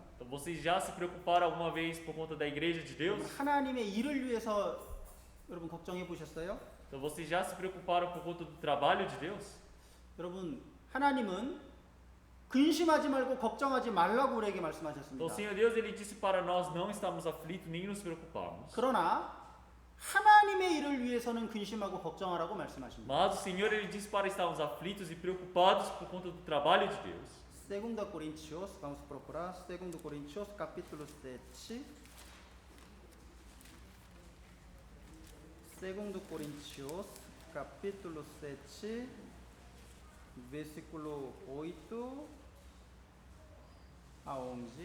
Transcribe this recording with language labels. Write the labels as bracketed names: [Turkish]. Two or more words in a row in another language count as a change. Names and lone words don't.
[Portuguese] Então vocês já se preocuparam alguma vez por conta da igreja de Deus? [Korean] 하나님의 일을 위해서 여러분 걱정해 보셨어요? [Portuguese] Então vocês já se preocuparam por conta do trabalho de Deus? [Korean] 여러분 하나님은 근심하지 말고 걱정하지 말라고 우리에게 [Portuguese] Então [Korean] 말씀하셨습니다. [Portuguese] o Senhor Deus ele disse para nós não estarmos aflitos nem nos preocuparmos. [Korean] 그러나 하나님의 일을 위해서는 근심하고 걱정하라고 말씀하십니다. [Portuguese] Mas o Senhor ele disse para estarmos aflitos e preocupados por conta do trabalho de Deus. 2 Coríntios, vamos procurar 2 Coríntios capítulo 7. 2 Coríntios capítulo 7 versículo 8 a 11.